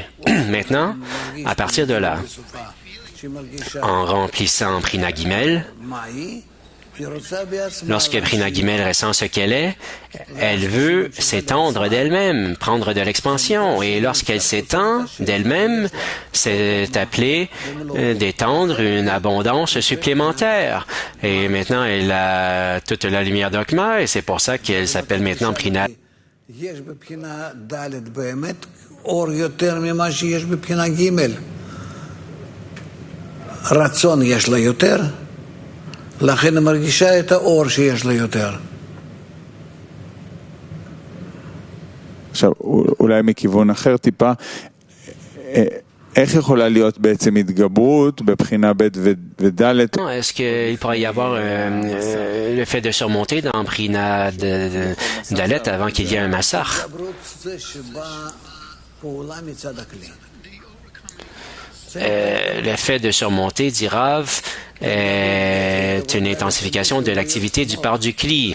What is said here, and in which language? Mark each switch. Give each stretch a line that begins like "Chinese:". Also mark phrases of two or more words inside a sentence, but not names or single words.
French: Maintenant, à partir de là, en remplissant Brina Gimel, lorsque Brina Gimel ressent ce qu'elle est, elle veut s'étendre d'elle-même, prendre de l'expansion. Et lorsqu'elle s'étend d'elle-même, c'est appelé d'étendre une abondance supplémentaire. Et maintenant, elle a toute la lumière d'Hokma et c'est pour ça qu'elle s'appelle maintenant Brina.
Hebrew: לכן היא מרגישה את האור שיש לה יותר. עכשיו, אולי מכיוון אחר טיפה, איך יכולה להיות בעצם התגברות בבחינה ב' וד'?
French: Est-ce qu'il pourrait y avoir le fait de surmonter dans Brina Dalet avant qu'il y ait un massacre? Le fait de surmonter, dit Rav, est une intensification de l'activité du part du Kli.